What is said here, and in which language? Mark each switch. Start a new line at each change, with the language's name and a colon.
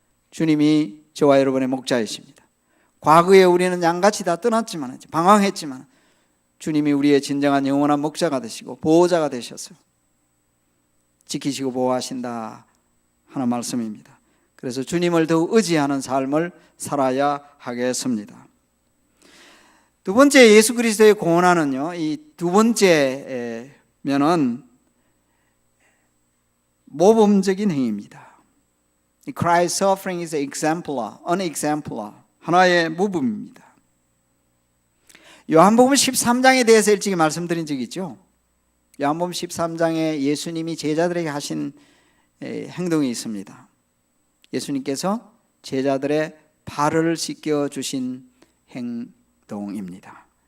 Korean: 주님이 저와 여러분의 목자이십니다. 과거에 우리는 양같이 다 떠났지만, 방황했지만 주님이 우리의 진정한 영원한 목자가 되시고 보호자가 되셔서 지키시고 보호하신다 하는 말씀입니다. 그래서 주님을 더욱 의지하는 삶을 살아야 하겠습니다. 두 번째, 예수 그리스도의 고난은요, 이 두 번째 면은 모범적인 행위입니다.
English: Christ's suffering is exemplar, unexemplar,
Korean: 하나의 모범입니다. 요한복음 13장에 대해서 일찍이 말씀드린 적이 있죠. 요한복음 13장에 예수님이 제자들에게 하신 행동이 있습니다. 예수님께서 제자들의 발을 씻겨주신 행동입니다.